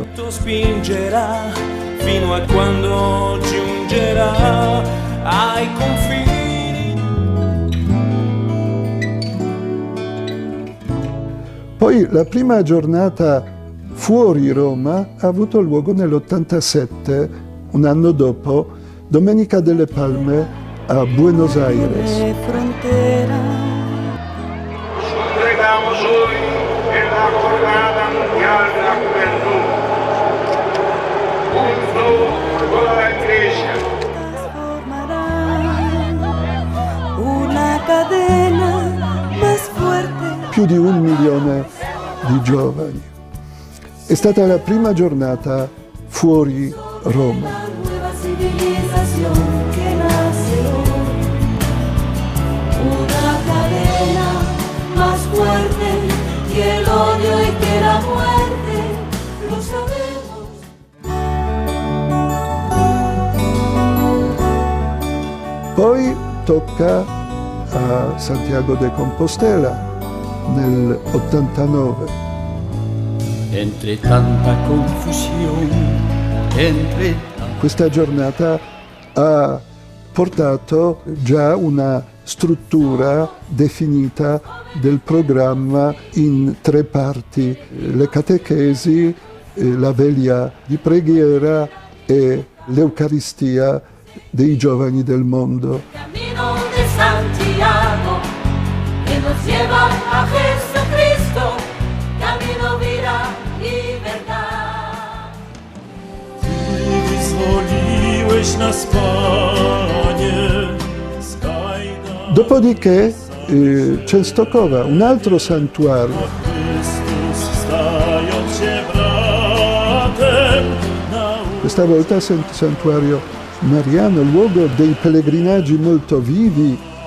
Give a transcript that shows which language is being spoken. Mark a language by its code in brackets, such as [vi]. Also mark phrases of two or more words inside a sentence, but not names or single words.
[it] Spingerà fino a quando giungerà ai confini. Poi la prima giornata fuori Roma ha avuto luogo nell'87, un anno dopo, Domenica delle Palme, a Buenos Aires. [es] Congregamos hoy en la Jornada Mundial de la Juventud, junto con la Iglesia. Una cadena más fuerte. [it] Più di 1 milione di giovani. È stata la prima giornata fuori Roma. [es] Más fuerte que el odio y que la muerte, lo sabemos. [it] Poi tocca a Santiago de Compostela nel 89. [es] Entre tanta confusione, [it] Questa giornata ha portato già una struttura definita del programma in 3 parti: le catechesi, la veglia di preghiera e l'Eucaristia dei giovani del mondo. [es] Camino de Santiago que nos lleva a Jesucristo, camino, vida y verdad. [pl] Ty wyzwoliłeś nas, Panie. [it] Dopodiché Częstochowa, un altro santuario. Questa volta santuario mariano, luogo dei pellegrinaggi molto vivi.